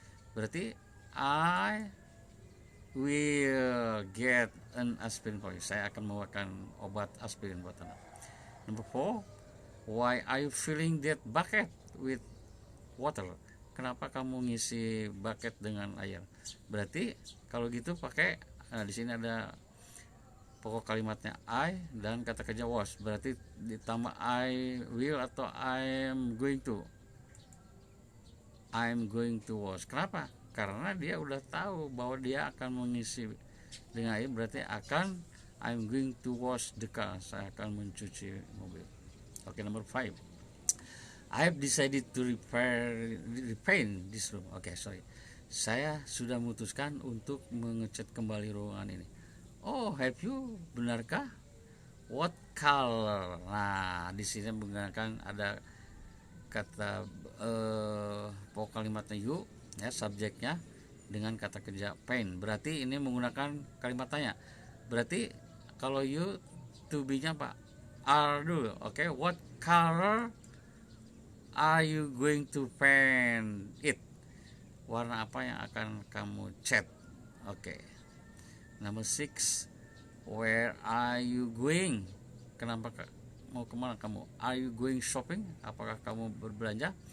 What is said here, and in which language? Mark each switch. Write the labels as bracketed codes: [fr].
[en] Berarti I will get an aspirin for you. [id] Saya akan membawakan obat aspirin buat Anda. [en] Number 4. Why are you filling that bucket with water? [id] Kenapa kamu ngisi bucket dengan air? Berarti kalau gitu pakai di sini ada pokok kalimatnya I dan kata kerja was. Berarti ditambah I will atau I'm going to. [en] I'm going to wash. [id] Kenapa? Karena dia udah tahu bahwa dia akan mengisi dengan air, berarti [en] I'm going to wash the car. [id] Saya akan mencuci mobil. [en] Oke, number 5. I have decided to repaint this room. Oke, sorry. [id] Saya sudah memutuskan untuk mengecat kembali ruangan ini. [en] Oh, have you? [id] Benarkah? [en] What color? [id] Nah, di sini menggunakan ada kata pokok kalimatnya you ya, subjeknya dengan kata kerja paint. Berarti ini menggunakan kalimat tanya. Berarti kalau you to be-nya apa? Are dulu. [en] Oke, what color are you going to paint it? [id] Warna apa yang akan kamu cat? [en] Oke. Number 6. Where are you going? [id] Kenapa mau kemana kamu? [en] Are you going shopping? [id] Apakah kamu berbelanja?